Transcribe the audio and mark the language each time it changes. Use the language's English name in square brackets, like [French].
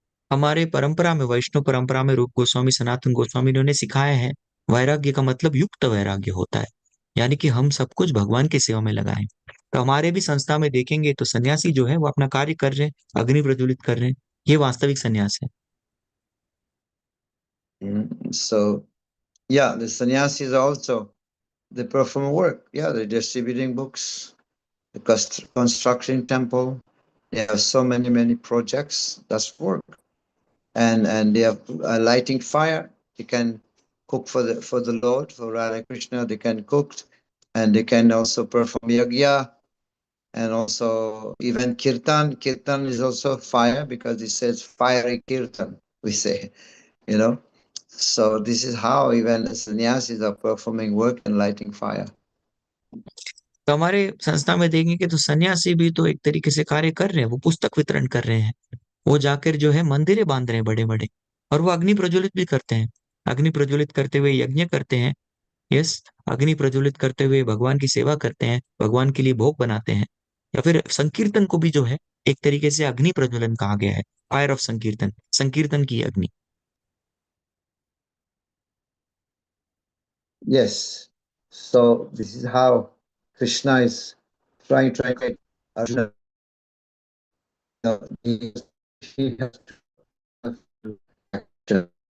[Hindi] हमारे परंपरा में, वैष्णव परंपरा में रूप गोस्वामी, सनातन गोस्वामी ने सिखाया है वैराग्य का मतलब युक्त वैराग्य होता है, यानी कि हम सब कुछ भगवान की सेवा में लगाएं। तो हमारे भी संस्था में देखेंगे तो सन्यासी जो है वो अपना कार्य कर रहे हैं, अग्नि प्रज्वलित कर रहे हैं, ये वास्तविक सन्यास है। [English] So yeah, the sannyasis also, they perform work. Yeah, they're distributing books, the construction temple. They have so many projects. That's work. And they are lighting fire. They can cook for the Lord, for Radha Krishna. They can cook, and they can also perform yagya, and also even kirtan. Kirtan is also fire because it says fiery kirtan. We say, you know. So this is how even sannyasis are performing work and lighting fire. [Hindi] तो हमारे संस्था में देखेंगे तो सन्यासी भी तो एक तरीके से कार्य कर रहे हैं, वो पुस्तक वितरण कर रहे हैं, वो जाकर जो है मंदिरें बांध रहे हैं बड़े बड़े, और वो अग्नि प्रज्वलित भी करते हैं। अग्नि प्रज्वलित करते हुए यज्ञ करते हैं। यस, अग्नि प्रज्वलित करते हुए भगवान की सेवा करते हैं, भगवान के लिए भोग बनाते हैं। या फिर संकीर्तन को भी जो है एक तरीके से अग्नि प्रज्वलन कहा गया है, [English] fire of sankirtan, [Hindi] संकीर्तन की अग्नि। [English] Yes. So this is how Krishna is trying to make Arjuna. He has to action.